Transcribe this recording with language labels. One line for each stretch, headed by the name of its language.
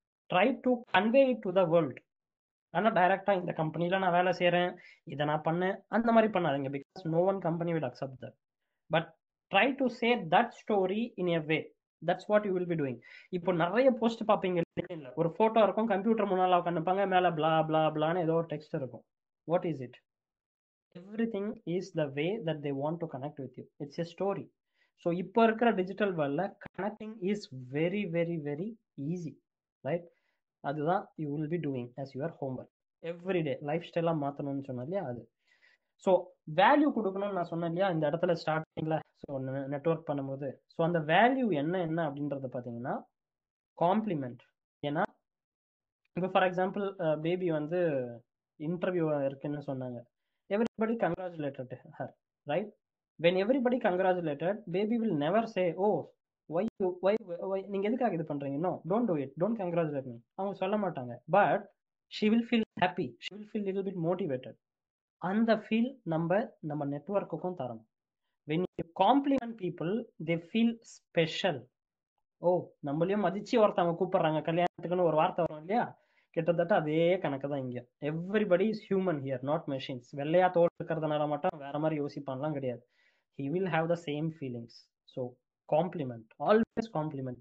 English: Try to convey it to the world.
Tamil: ஆனால் டைரக்டா இந்த கம்பெனில நான் வேலை செய்யறேன், இதை நான் பண்ணேன், அந்த மாதிரி பண்ணாதீங்க.
English: Because no one company will accept that. But try to say that story in a way. That's what you will be doing.
Tamil: இப்போ நிறைய போஸ்ட் பார்ப்பீங்க, இல்லை ஒரு போட்டோ இருக்கும், கம்ப்யூட்டர் முன்னால உட்காந்துப்பாங்க, மேல பிளா பிளா பிளான்னு ஏதோ ஒரு டெக்ஸ்ட் இருக்கும்.
English: What is it? Everything is the way that they want to connect with you. It's a story. So
Tamil: இப்போ இருக்கிற
English: Digital வேர்ல்ட்ல connecting is very very very easy, right?
Tamil: அதுதான்
English: You will be doing as your homework everyday.
Tamil: Life ஸ்டைலாக மாற்றணும்னு சொன்னேன் இல்லையா, அது. So value கொடுக்கணும்னு நான் சொன்னேன் இல்லையா இந்த இடத்துல ஸ்டார்டிங்கில். ஸோ நெட்ஒர்க் பண்ணும்போது ஸோ அந்த வேல்யூ என்ன அப்படின்றத பார்த்தீங்கன்னா காம்ப்ளிமெண்ட். ஏன்னா இப்போ ஃபார் எக்ஸாம்பிள் பேபி வந்து இன்டர்வியூ இருக்குன்னு சொன்னாங்க.
English: Everybody congratulated her, right? When everybody congratulated, baby will never say, oh, why
Tamil: நீங்க எதுக்காக இது பண்றீங்க?
English: No, don't do it, don't congratulate me.
Tamil: அவங்க சொல்ல மாட்டாங்க.
English: But she will feel happy, she will feel little bit motivated.
Tamil: அந்த feel நம்ம நெட்வொர்க்குக்கும் தரணும்.
English: When you compliment people, they feel special.
Tamil: ஓ, நம்மளையும் மதிச்சு ஒருத்தவங்க கூப்பிடுறாங்க கல்யாணத்துக்குன்னு ஒரு வார்த்தை வரும் இல்லையா, கிட்டத்தட்ட அதே கணக்கு தான் இங்க.
English: Everybody is human here, not machines.
Tamil: வெள்ளையா தோல் இருக்கிறதுனால மட்டும் வேற மாதிரி யோசிப்பான்லாம் கிடையாது.
English: He will have the same feelings. So compliment, always compliment.